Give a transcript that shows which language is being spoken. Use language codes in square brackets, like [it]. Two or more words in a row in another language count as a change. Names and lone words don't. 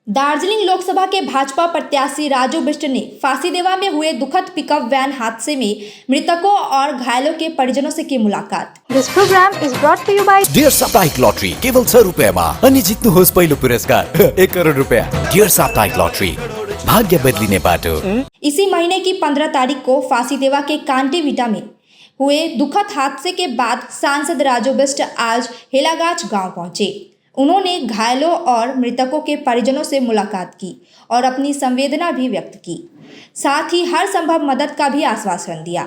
[hi] दार्जिलिंग लोकसभा के भाजपा प्रत्याशी राजू बिष्ट ने फांसीदेवा में हुए दुखद पिकअप वैन हादसे में मृतकों और घायलों के परिजनों से की मुलाकात। [en] This program is brought to you by [ne] डियर साप्ताहिक लॉटरी केवल 100 रुपैयाँमा अनि जित्नुहोस् पहिलो पुरस्कार 1 करोड रुपैयाँ। डियर साप्ताहिक लॉटरी, भाग्य बदलिने बाटो। [hi] इसी महीने की 15 तारीख को फांसीदेवा के कांटीविटा में हुए दुखद हादसे के बाद सांसद राजू बिष्ट आज हेलागाच गांव पहुंचे। उन्होंने घायलों और मृतकों के परिजनों से मुलाकात की और अपनी संवेदना भी व्यक्त की, साथ ही हर संभव मदद का भी आश्वासन दिया।